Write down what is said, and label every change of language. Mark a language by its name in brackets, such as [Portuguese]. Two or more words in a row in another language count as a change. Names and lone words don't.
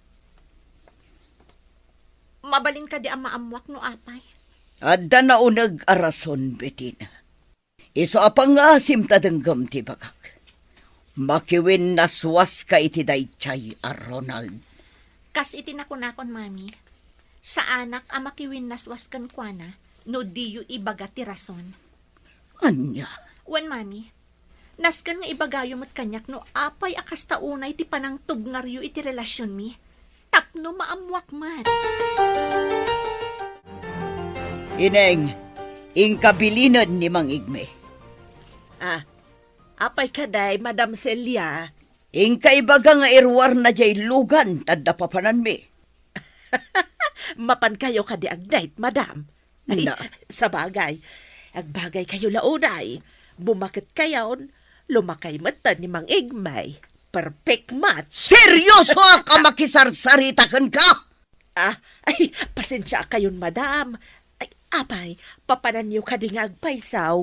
[Iloko] Mabalin ka di ang maamwak no apay. adda na unag arason Betina. Iso apang asim tadenggam ti bagak. Makiwin naswas ka iti daychay a Ronald. Kas iti nakunakon, mami. Sa anak ang makiwin naswas kan kwa na, no di yu ibaga ti rason. Anya, Wan, mami. Naskan nga ibagayo mat kanyak no apay akas taunay ti panang tubngaryo iti relasyon mi. Tapno maamwak mat. Ineng, ingkabilinan ni Mang Igme. Apay kaday, Madam Celia. Ingkaibaga nga irwar na jay lugan tadda papanan mi. Mapan kayo kadi agdayt, Madam. Ay, Na. sa bagay. Agbagay kayo launay. Bumakit kayon, lumakay mata ni Mang Igmay. [English] Perfect match. [Iloko] Seryoso ka makisarsaritakan ka? Ay, pasensya kayon, Madam. Ay, apay, papanan niyo kadi nga agpaysaw.